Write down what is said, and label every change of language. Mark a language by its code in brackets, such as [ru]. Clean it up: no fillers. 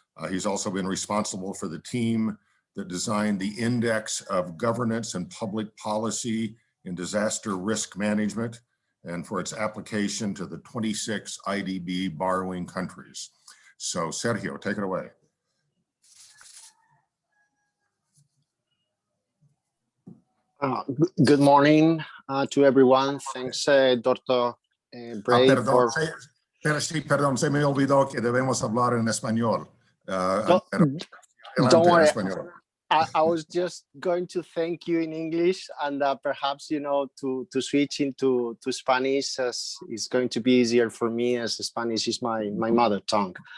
[en] He's also been responsible for the team that designed the Index of Governance and Public Policy in Disaster Risk Management and for its application to the 26 IDB borrowing countries. So Sergio, take it away. Good morning to everyone. Thanks, Dr. Bray. [es] Perdón, se me olvidó que debemos hablar en español. [en] Don't worry. I was just going to thank you in English, and perhaps, you know, to switch into Spanish as is going to be easier for me, as Spanish is my mother tongue.